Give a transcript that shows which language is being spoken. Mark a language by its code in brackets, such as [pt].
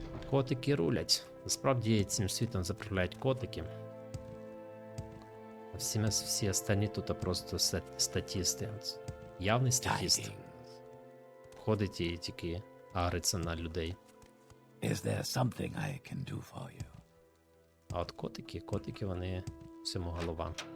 [uk] Котики рулять. Насправді цим світом заправляють котики. А всі останні тут просто статісти. Явний статіст. Ходить і тільки агриться на людей. [en] Is there something I can do for you? [uk] А от котики вони всьому голова.